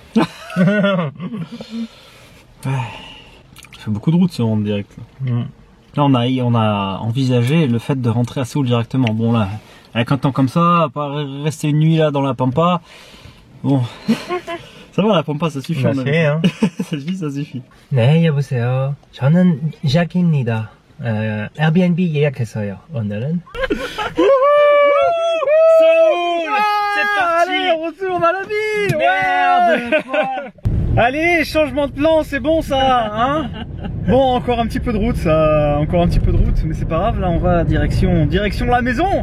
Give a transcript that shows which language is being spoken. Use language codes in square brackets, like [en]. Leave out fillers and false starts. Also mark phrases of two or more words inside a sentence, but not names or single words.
[fr] Ça fait beaucoup de route ce rentre direct. Là, on a envisagé le fait de rentrer à Séoul directement. Bon là, avec un temps comme ça, pas rester une nuit là dans la Pampa. Bon, ça va, la Pampa ça suffit. Ça suffit, hein. ça suffit. [ko] 네, 여보세요. 저는 잭입니다. Airbnb 예약했어요. 오늘은. [fr] C'est parti. Allez, on retourne à la vie. Merde. Allez, changement de plan, c'est bon ça, hein? Bon, encore un petit peu de route, mais c'est pas grave. Là, on va direction la maison.